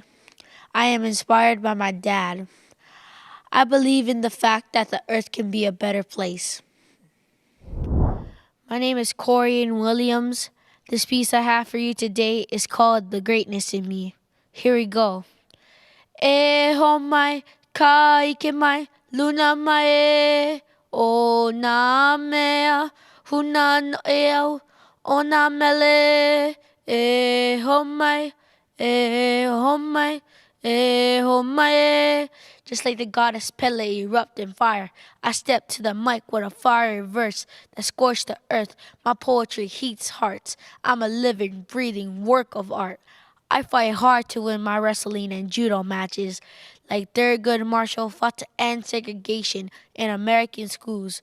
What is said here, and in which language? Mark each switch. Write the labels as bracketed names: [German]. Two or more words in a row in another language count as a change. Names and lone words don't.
[English] I am inspired by my dad. I believe in the fact that the earth can be a better place. My name is Corian Williams. This piece I have for you today is called The Greatness in Me. Here we go. [Hawaiian] E ho mai, ka ike mai, luna mai, o nā mea, huna no e au, o nā mele, e ho mai, e ho mai, e ho mai. [English] Just like the goddess Pele erupt in fire, I step to the mic with a fiery verse that scorched the earth. My poetry heats hearts. I'm a living, breathing work of art. I fight hard to win my wrestling and judo matches. Like Thurgood Marshall fought to end segregation in American schools.